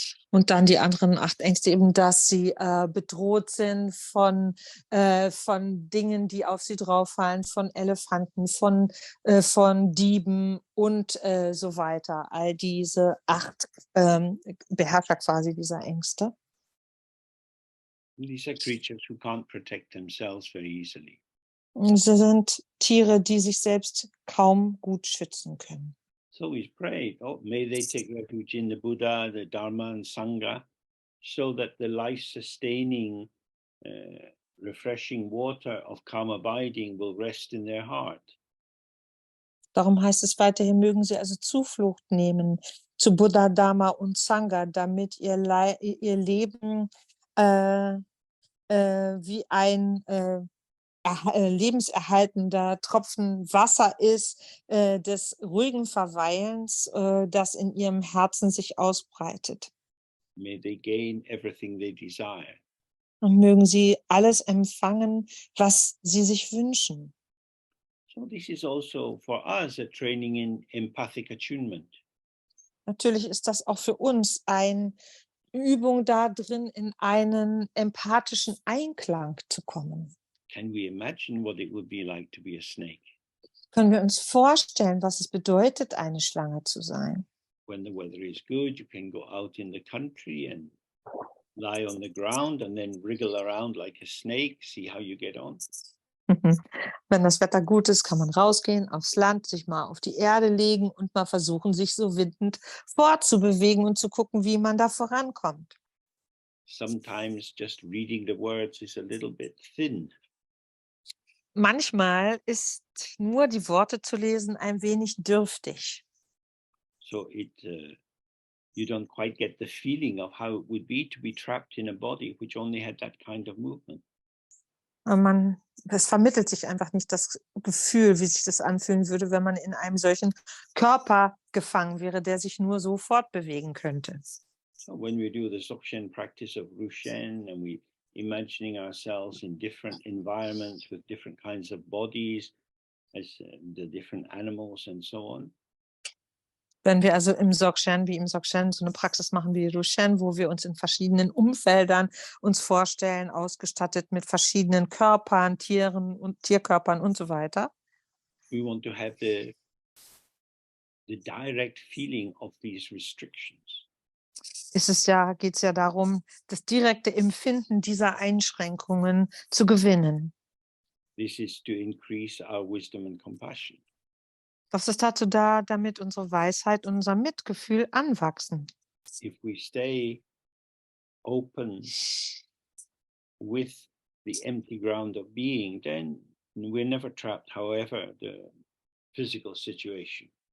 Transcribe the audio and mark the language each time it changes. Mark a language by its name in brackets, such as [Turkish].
[German] Und dann die anderen 8 Ängste eben, dass sie bedroht sind von Dingen, die auf sie drauffallen, von Elefanten, von Dieben und so weiter. All diese 8 Beherrscher quasi dieser Ängste. [English] These are creatures who can't protect themselves very easily. [German] Sie sind Tiere, die sich selbst kaum gut schützen können. [English] So we pray, oh, may they take refuge in the Buddha, the Dharma, and Sangha, so that the life-sustaining refreshing water of calm abiding will rest in their heart. [German] Darum heißt es weiterhin, mögen sie also Zuflucht nehmen zu Buddha, Dharma und Sangha, damit ihr Leben wie ein lebenserhaltender Tropfen Wasser ist, des ruhigen Verweilens, das in ihrem Herzen sich ausbreitet. [English] May they gain everything they desire. [German] Und mögen sie alles empfangen, was sie sich wünschen. [English] So this is also for us a training in empathic attunement. [German] Natürlich ist das auch für uns eine Übung da drin, in einen empathischen Einklang zu kommen. [English] Can we imagine what it would be like to be a snake? [German] Können wir uns vorstellen, was es bedeutet, eine Schlange zu sein? [English] When the weather is good, you can go out in the country and lie on the ground and then wriggle around like a snake, see how you get on. [German] Wenn das Wetter gut ist, kann man rausgehen aufs Land, sich mal auf die Erde legen und mal versuchen, sich so windend fortzubewegen und zu gucken, wie man da vorankommt. [English] Sometimes just reading the words is a little bit thin. [German] Manchmal ist nur die Worte zu lesen ein wenig dürftig. [English] So you don't quite get the feeling of how it would be to be trapped in a body which only had that kind of movement. [German] Es vermittelt sich einfach nicht das Gefühl, wie sich das anfühlen würde, wenn man in einem solchen Körper gefangen wäre, der sich nur so fortbewegen könnte. [English] So when we do the Dzogchen practice of Rushen and we imagining ourselves in different environments with different kinds of bodies, as the different animals and so on. [German] Wenn wir also im Dzogchen so eine Praxis machen wie Rushen, wo wir uns in verschiedenen Umfeldern uns vorstellen, ausgestattet mit verschiedenen Körpern, Tieren und Tierkörpern und so weiter. [English] We want to have the direct feeling of these restrictions. [German] Geht es ja darum, das direkte Empfinden dieser Einschränkungen zu gewinnen. [English] This is to increase our wisdom and compassion. [German] Das ist dazu da, damit unsere Weisheit und unser Mitgefühl anwachsen. [English] If we stay open with the empty ground of being, then we're never trapped, however the physical situation.